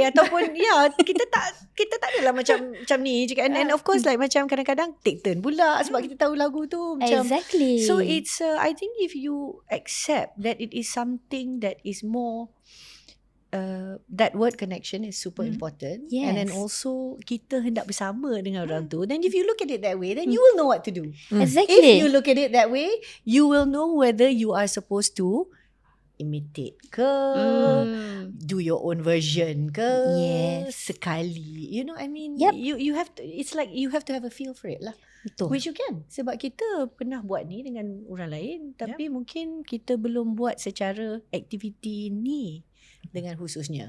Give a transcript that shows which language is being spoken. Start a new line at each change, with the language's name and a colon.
Malay: Ataupun kita tak adalah macam ni.
English: And of course like
Malay: macam kadang-kadang
English: take turn
Malay: pula sebab kita tahu lagu tu. Macam,
English: Exactly. so it's, I think if you accept that it is something that is more, that word connection is super important. Yes. And then also
Malay: kita hendak bersama dengan orang tu.
English: Then if you look at it that way, then you will know what to do. Exactly. If you look at it that way, you will know whether you are supposed to imitate ke, do your own version ke, Yes.
Malay: sekali.
English: You know, I mean, Yep. you have to, it's like you have to have a feel for it lah.
Malay: Betul.
English: Which you can.
Malay: Sebab kita pernah buat ni dengan orang lain, tapi mungkin kita belum buat secara aktiviti ni dengan khususnya.